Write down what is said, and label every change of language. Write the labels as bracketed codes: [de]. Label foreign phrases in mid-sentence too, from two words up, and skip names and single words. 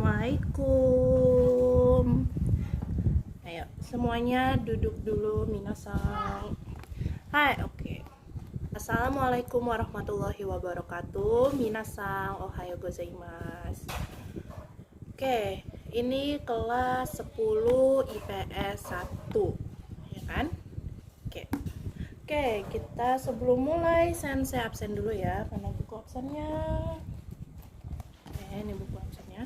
[id] Assalamualaikum. Ayo, semuanya duduk dulu, minasan. Hai, oke. [ar] السلام عليكم ورحمة الله وبركاته. [ja] みなさん、おはようございます. [id] Oke, ini kelas 10 IPS 1, ya kan? Oke. Oke, kita sebelum mulai sensei absen dulu ya, karena buku absennya. Ini buku absennya.